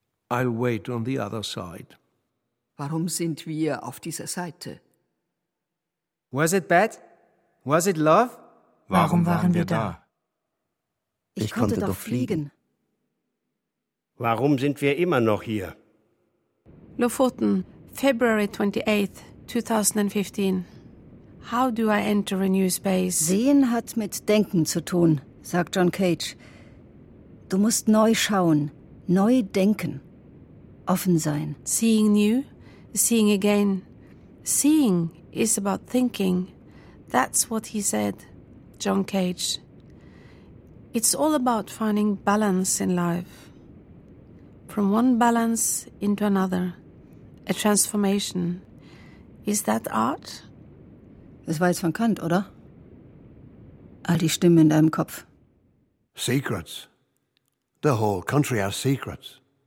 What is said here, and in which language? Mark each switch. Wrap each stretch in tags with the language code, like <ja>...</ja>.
<en>I'll wait on the other side.</en> <de>Warum sind wir auf dieser Seite?</de> <en>Was it bad? Was it love?</en> <de>Warum waren wir da? Ich konnte doch fliegen. Warum sind wir immer noch hier?</de> <en>Lofoten, February 28th, 2015. How do I enter a new space?</en> <de>Sehen hat mit Denken zu tun, sagt John Cage. Du musst neu schauen, neu denken. Offen sein.</de> <en>Seeing new, seeing again. Seeing is about thinking. That's what he said, John Cage. It's all about finding balance in life. From one balance into another. A transformation. Is that art?</en> <de>Das war jetzt von Kant, oder? All die Stimmen in deinem Kopf.</de> <en>Secrets. The whole country has secrets.</en>